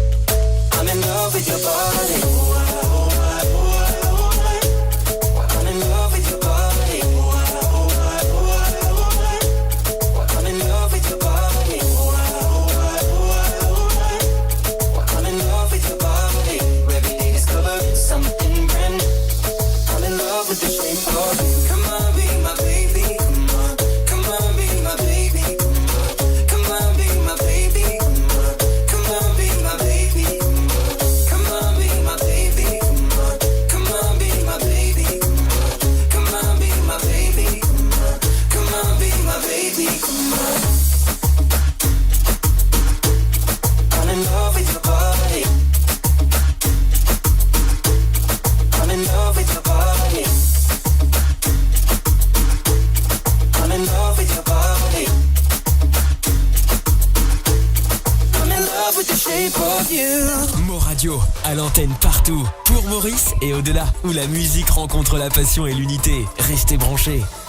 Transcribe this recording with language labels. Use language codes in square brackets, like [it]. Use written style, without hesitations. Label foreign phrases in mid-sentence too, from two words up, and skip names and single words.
[en] I'm in love with your body. I'm in love with your body. I'm in love with your body. I'm in love with your body. Every day discovering something brand new. I'm in love with the shape of you. Come on, be my baby. Come on, come on, be my baby. Come on, come on, be my baby. Come on, come on, be my baby. Come on, be my baby. Come on, come on, be my baby. Come on, be my baby. Come on, be my baby. Come on. I'm in love with your body. I'm in love with your body. I'm in love with your body. I'm in love with the shape of you. [fr] Mo Radio, à l'antenne partout, pour Maurice et au-delà, où la musique rencontre la passion et l'unité. Restez branchés.